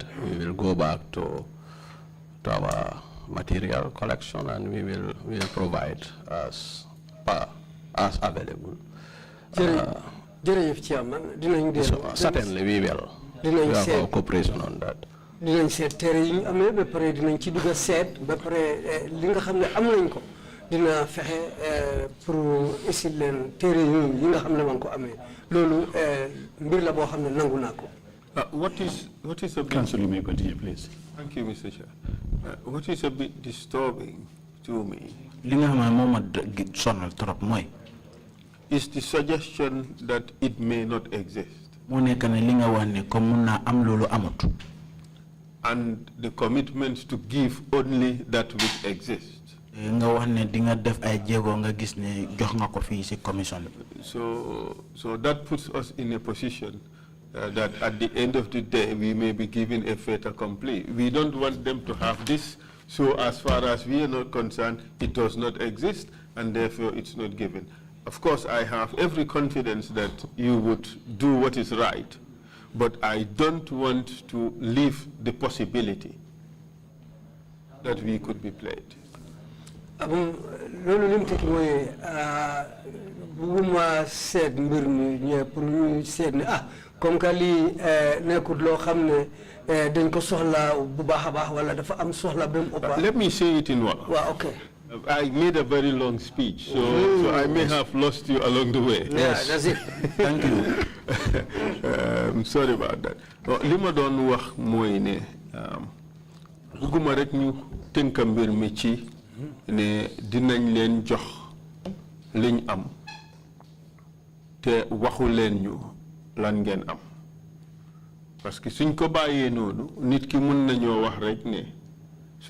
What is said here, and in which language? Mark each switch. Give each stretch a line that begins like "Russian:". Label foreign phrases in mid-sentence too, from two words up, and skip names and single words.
English: We will go back to our material collection, and we will provide as available. Certainly we will. We have our cooperation on that.
Wolof: dinañ seet téere yi ñu amee ba pare dinañ ci dugg a seet ba pare li nga xam ne am nañ ko dina fexe pour isi leen téere yi nga xam ne man ko amee loolu mbir la boo xam ne nangu naa ko.
English: What is a bit... Council, you may continue, please. Thank you, Mr. Chair. What is a bit disturbing to me
Wolof: li nga xam ne moom a sonal trop mooy
English: is the suggestion that it may not exist.
Wolof: moo nekk ne li nga wax ne comme mun naa am loolu amut.
English: And the commitment to give only that which exists.
Wolof: nga wax ne di nga def ay jéego nga gis ne jox nga ko fii si commission bi.
English: So that puts us in a position that at the end of the day we may be given a
French: fait accompli.
English: We don't want them to have this, so as far as we are not concerned, it does not exist and therefore it's not given. Of course, I have every confidence that you would do what is right, but I don't want to leave the possibility that we could be played.
Wolof: loolu lim tekki mooy bugguma seet mbir mi ñe pour ñu seet ne
French: comme que
Wolof: lii nekkul loo xam ne dañ ko soxla bu baax a baax wala dafa am soxla ba mu ëpp.
English: Let me say it in one.
Wolof: waaw okay.
English: I made a very long speech, so I may have lost you along the way. Yes, that's it. Thank you. I'm sorry about that.
Wolof: Li ma doon wax mooy ne bugguma rek ñu tënk mbir mi ci ne dinañ leen jox liñ am te waxu leen ñu lan ngeen am parce que suñ ko bàyyee noonu nit ki mën nañoo wax rek ne su